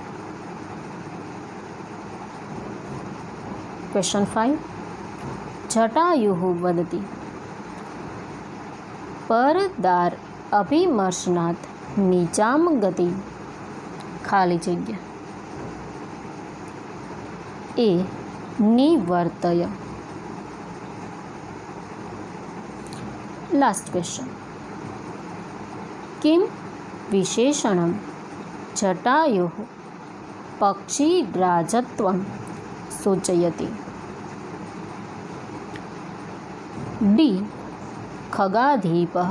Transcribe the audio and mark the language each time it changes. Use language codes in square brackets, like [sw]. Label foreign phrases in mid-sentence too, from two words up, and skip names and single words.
[sa] क्वेश्चन 5 जटायुः वदति परदार अभिमर्शनात् नीचां गति [gu] ખાલી જગ્યા એ [sa] निवर्तय. [gu] લાસ્ટ ક્વેશ્ચન. [sa] किम विशेषणम जटायुः पक्षीराजत्वम सूचयति? डी खगाधीपः.